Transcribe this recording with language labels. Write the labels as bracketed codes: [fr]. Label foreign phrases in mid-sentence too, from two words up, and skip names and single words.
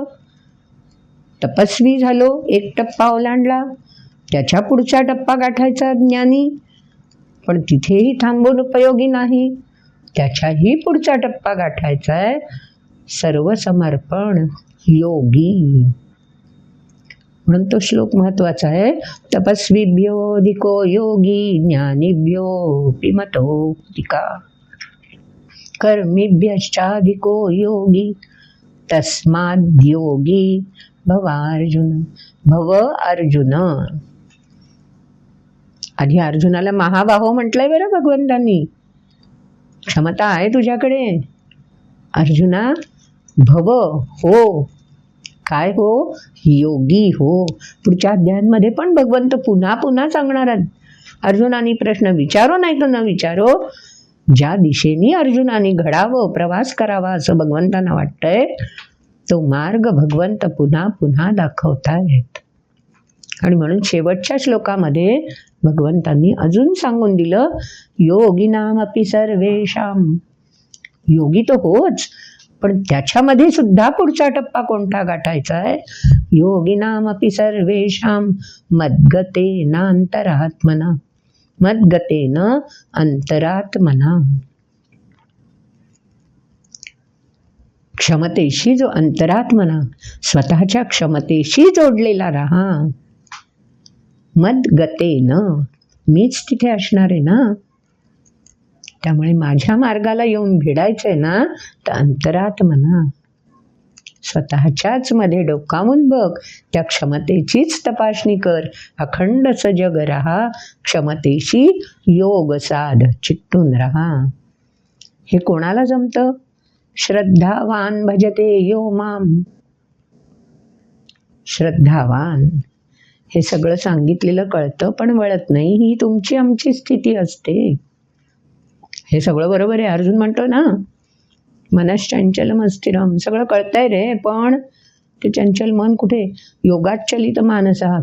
[mr] तपस्वी झालो, एक टप्पा ओलांडला, त्याच्या पुढचा टप्पा गाठायचा ज्ञानी. पण तिथेही थांबून उपयोगी नाही, त्याच्याही पुढचा टप्पा गाठायचा आहे सर्वसमर्पण, योगी. म्हणून तो श्लोक महत्वाचा आहे. [sa] तपस्वीभ्यो अधिको योगी ज्ञानीभ्योऽपि मतोऽधिका. कर्मिभ्यश्चाधिको योगी तस्माद् योगी भवार्जुन. भव अर्जुन. [mr] आधी अर्जुनाला महाबाहो म्हटलंय बरं भगवंतांनी. क्षमता आहे तुझ्याकडे अर्जुना. भव हो. काय हो? योगी हो. पुढच्या अध्यायांमध्ये पण भगवंत पुन्हा पुन्हा सांगणार आहेत. अर्जुनाने प्रश्न विचारो नाही तर न विचारो, ज्या दिशेने अर्जुनाने घडावं, प्रवास करावा असं भगवंतांना वाटतंय, तो मार्ग भगवंत पुन्हा पुन्हा दाखवतायत. आणि म्हणून शेवटच्या श्लोकामध्ये भगवंतांनी अजून सांगून दिलं, [sa] योगिनामपि सर्वेषां. [mr] योगी तो होच, पण त्याच्यामध्ये सुद्धा पुढचा टप्पा कोणता गाठायचा आहे? [sa] योगिनामपि सर्वेषां मद्गतेन अंतरात्मना. मद्गतेन अंतरात्मना. [mr] क्षमतेशी जो अंतरात्मना, स्वतःच्या क्षमतेशी जोडलेला राहा. मद्गतेन, मीच तिथे असणार आहे ना. त्यामुळे माझ्या मार्गाला येऊन भिडायचंय ना, तर अंतरात्मना, स्वतःच्याच मध्ये डोकावून बघ, त्या क्षमतेचीच तपासणी कर. अखंड सजग राहा, क्षमतेशी योग साध, चित्तून राहा. हे कोणाला जमतं? [sa] श्रद्धावान भजते यो माम. [mr] श्रद्धावान. हे सगळं सांगितलेलं कळतं पण वळत नाही. ही तुमची आमची स्थिती असते. हे सगळं बरोबर आहे. अर्जुन म्हणतो ना, [sa] मनश्चंचलम अस्थिरम. [mr] सगळं कळतंय रे, पण ते चंचल मन कुठे? [sa] योगात चलित मानसा.